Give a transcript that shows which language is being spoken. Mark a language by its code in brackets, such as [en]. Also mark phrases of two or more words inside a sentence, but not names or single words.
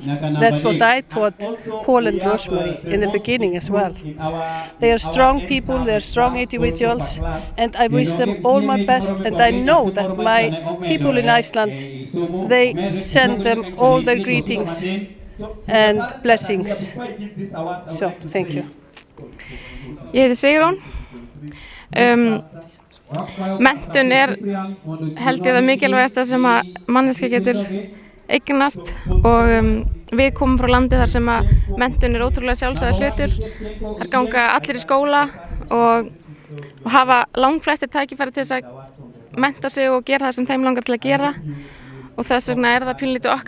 [en] That's what I taught Paul and Rosemary in the beginning as well. They are strong people, they are strong individuals, and I wish them all my best, and I know that my people in Iceland, they send them all their greetings and blessings. So, thank you. [is] Ég heiti Sigrún. Menntun held ég það mikilvægasta sem að manneskja getur eignast og við komum frá landi þar sem að menntun ótrúlega sjálfsagður hlutur. Þar ganga allir í skóla og hafa langflestir tækifæri til þess að mennta sig og gera það sem þeim langar til að gera, og þess vegna það pínlítið okkar